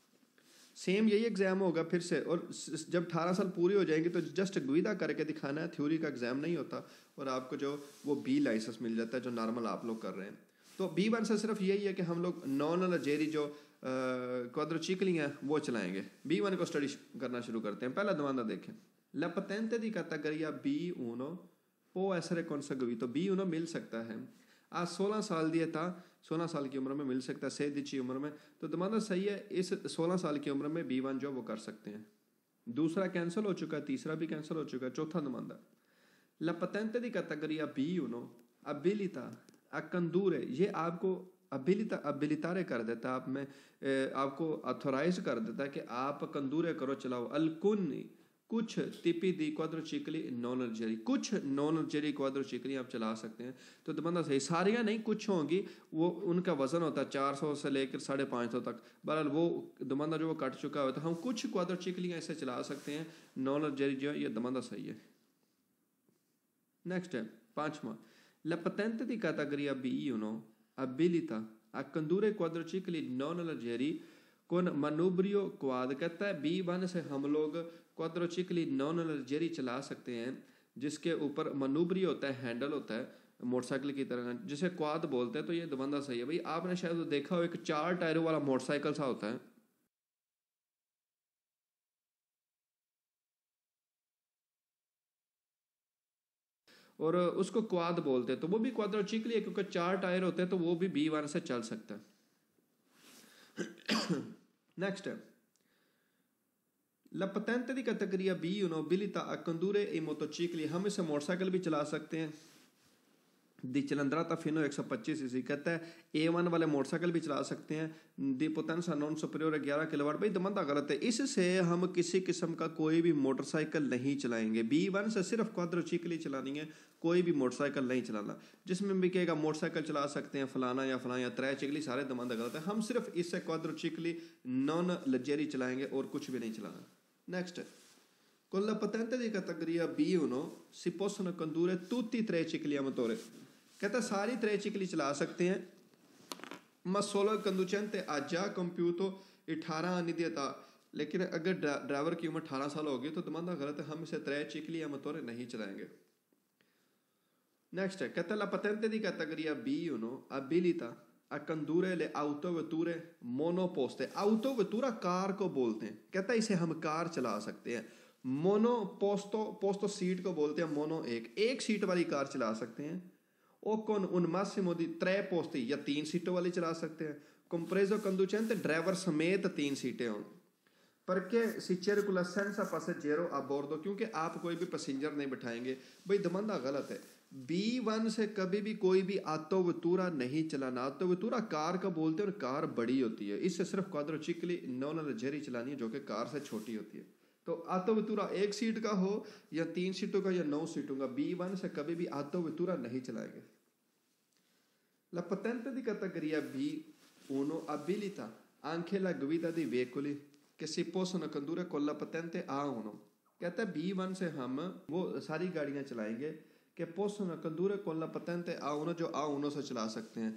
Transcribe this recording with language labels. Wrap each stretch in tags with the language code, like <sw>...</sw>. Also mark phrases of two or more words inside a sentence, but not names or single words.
<hi>सेम यही एग्ज़ाम होगा फिर से। और जब 18 साल पूरी हो जाएंगे तो जस्ट गुविदा करके दिखाना है, थ्योरी का एग्ज़ाम नहीं होता, और आपको जो वो B लाइसेंस मिल जाता है जो नॉर्मल आप लोग कर रहे हैं। तो B1 से सिर्फ यही है कि हम लोग</hi> <it>non leggeri</it> <hi>जो क्वाड्रोचिकली हैं वो चलाएंगे। B1 को स्टडी करना शुरू करते हैं। पहला दमाना देखें,</hi> <it>La patente di categoria B1 può essere conseguito।</it> <hi>B1 मिल सकता है। आज 16 साल दिया था, 16 साल की उम्र में मिल सकता है, 16 उम्र में। तो दमाना सही है, इस 16 साल की उम्र में B1 जो वो कर सकते हैं। दूसरा कैंसिल हो चुका है, तीसरा भी कैंसिल हो चुका है। चौथा दमाना,</hi> <it>La patente di categoria B1 abilita a condurre,</it> <hi>ये आपको अबिलितारे कर देता है, आप में आपको ऑथोराइज कर देता है कि आप कंदूरे करो, चलाओ। अलकुन्नी कुछ</hi> <it>tipi di quadricicli non leggeri,</it> <hi>कुछ</hi> <it>non leggeri quadricicli</it> <hi>आप चला सकते हैं। तो दमाना सही, सारियाँ नहीं, कुछ होंगी, वो उनका वजन होता है 400 से लेकर 550 तक। बहरहाल वो दमाना जो वो कट चुका होता है, हम कुछ क्वाड्रोचिकलियाँ ऐसे चला सकते हैं</hi> <it>non leggeri</it> <hi>जो, ये दमाना सही है। नेक्स्ट है पांचवा,</hi> <it>La patente di categoria B1 abilita a condurre quadricicli non leggeri con manubrio quad।</it> <hi>कहता है B1 से हम लोग</hi> <it>quadricicli non leggeri</it> <hi>चला सकते हैं जिसके ऊपर मनूबरी होता है, हैंडल होता है मोटरसाइकिल की तरह, जिसे क्वाद बोलते हैं। तो ये दबंदा सही है भाई। आपने शायद देखा हो, एक 4 टायरों वाला मोटरसाइकिल सा होता है, और उसको क्वाद बोलते हैं। तो वो भी क्वाड्रोचिकली है क्योंकि 4 टायर होते हैं, तो वो भी B1 से चल सकता है। नेक्स्ट है,</hi> <it>La patente di categoria B1 abilita a condurre i motocicli।</it> <hi>हम इसे मोटरसाइकिल भी चला सकते हैं।</hi> <it>di cilindrata fino 125 cc,</it> <hi>कहता है A1 वाले मोटरसाइकिल भी चला सकते हैं।</hi> <it>di potenza non superiore 11 kilowatt.</it> <hi>भाई दमंदा गलत है, इससे हम किसी किस्म का कोई भी मोटरसाइकिल नहीं चलाएंगे। B1 से सिर्फ क्वाड्रोचिकली चलानी है, कोई भी मोटरसाइकिल नहीं चलाना। जिसमें भी कहेगा मोटरसाइकिल चला सकते हैं फलाना या फलाना या त्रिचिकली, सारे दमंदा गलत है। हम सिर्फ इससे</hi> <it>quadricicli non leggeri</it> <hi>चलाएंगे और कुछ भी नहीं चलाना। नेक्स्ट,</hi> <it>con la patente di categoria B1 si possono condurre tutti i tricicli a motore।</it> <hi>कहता है सारी त्रिचिकली चला सकते हैं।</hi> <it>ma solo il conducente ha già compiuto 18 anni di età।</it> <hi>लेकिन अगर ड्राइवर की उम्र 18 साल होगी तो दमाना गलत है, हम इसे त्रिचिकली या मोटोरे नहीं चलाएंगे।</hi> <it>नेक्स्ट है, कहता है la patente di categoria B1 abilita a condurre le autovetture monoposte।</it> <hi>autovettura कार को बोलते हैं, कहता है इसे हम कार चला सकते हैं।</hi> <it>mono posto</it> <hi>सीट को बोलते हैं, मोनो एक सीट वाली कार चला सकते हैं।</hi> <it>ओ con un massimo di 3 posti,</it> <hi>या 3 सीटों वाली चला सकते हैं।</hi> <it>compreso conducente,</it> <hi>ड्राइवर समेत 3 सीटें हों।</hi> <it>perché si circola senza passeggero a bordo,</it> <hi>क्योंकि आप कोई भी पैसेंजर नहीं बिठाएंगे। भाई दमंदा गलत है, B1 से कभी भी कोई भी ऑटोवेटूरा नहीं चलाना। ऑटोवेटूरा कार का बोलते हैं और कार बड़ी होती है, इससे सिर्फ</hi> <it>quadricicli non leggeri</it> <hi>चलानी है जो कि कार से छोटी होती है। तो ऑटोवेटूरा 1 सीट का हो या 3 सीटों का या 9 सीटों का, B1 से कभी भी ऑटोवेटूरा नहीं चलाएंगे।</hi> <it>La patente di categoria uno abilita anche la guida dei veicoli che si possono condurre con la patente A1।</it> <hi>कहता है B1 से हम वो सारी गाड़ियाँ चलाएंगे कि</hi> <it>possono condurre con la patente A1</it> <hi>जो A1 से चला सकते हैं।</hi>